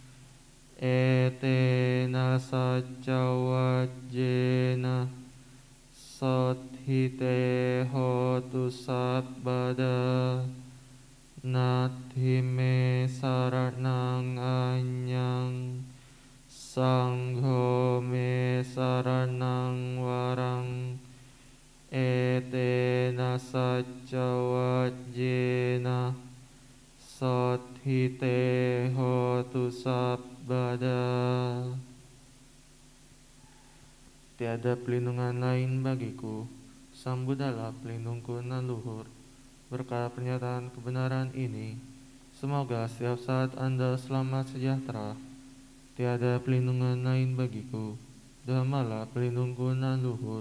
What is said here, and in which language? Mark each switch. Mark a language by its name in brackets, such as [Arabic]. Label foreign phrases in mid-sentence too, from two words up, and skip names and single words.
[Pali] etena sacca wajjena sothite hotu sabbada nathi me saranang anyang sangho me saranang warang etena sacca wajjena sothite hotu sabbada. [Indonesian] Tiada pelindungan lain bagiku, Sang Buddhalah pelindungku nan luhur. Berkat pernyataan kebenaran ini, semoga setiap saat Anda selamat sejahtera. Tiada pelindungan lain bagiku, Dhammalah pelindungku nan luhur.